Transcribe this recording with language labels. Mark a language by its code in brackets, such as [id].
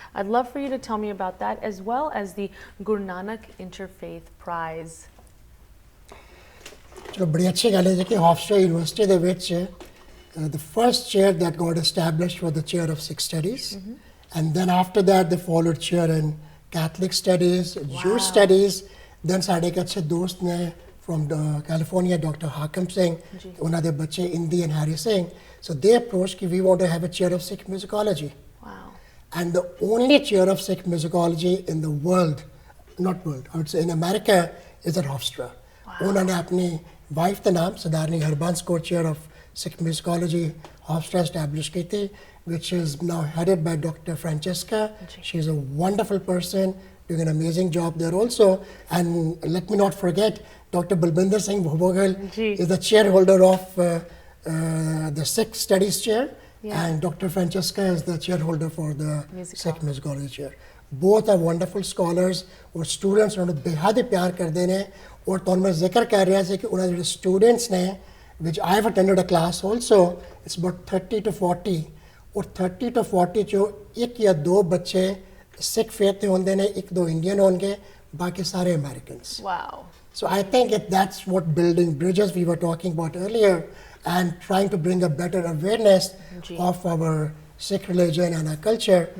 [en] I'd love for you to tell me about that, as well as the Guru Nanak Interfaith Prize. [pa] ਚਲੋ ਬੜੀ ਅੱਛੀ ਗੱਲ ਹੈ ਕਿ ਹੌਫਸਟਰਾ ਯੂਨੀਵਰਸਿਟੀ ਦੇ ਵਿੱਚ [en] the first chair that got established was the chair of Sikh studies, and then after that they followed chair in Catholic studies, Jewish studies. [pa] Then ਸਾਡੇ ਇੱਕ ਅੱਛੇ ਦੋਸਤ ਨੇ [en] from California, Dr. Hakam Singh, [pa] ਉਹਨਾਂ ਦੇ ਬੱਚੇ [en] Indi and Harry Singh. So they approached that we want to have a chair of Sikh musicology. Wow. And the only chair of Sikh musicology in the world, not world, I would say in America, is at Hofstra. [pa] ਉਹਨਾਂ ਨੇ ਆਪਣੀ wife ਦਾ ਨਾਮ ਸਰਦਾਰਨੀ Harbans Kaur [en] chair of Sikh musicology Hofstra established ਕੀਤੀ, which is now headed by Dr. Francesca. She's a wonderful person, doing an amazing job there also. And let me not forget, Dr. Balbinder Singh Bhobogal is the chairholder of the Sikh Studies chair, and Dr. Francesca is the chairholder for the Sikh musicology chair. Both are wonderful scholars, [hi] और students उन्हें बेहद ही प्यार करते हैं। और तो मैं जिक्र कर रहा था कि उन्हें जो students ने, [en] which I have attended a class also, it's about 30 to 40, [hi] और 30 to 40 जो एक या दो बच्चे Sikh faith होंगे ने, एक दो Indian होंगे, बाकी सारे Americans. [en] Wow. So I think that's what building bridges we were talking about earlier, and trying to bring a better awareness of our Sikh religion and our culture.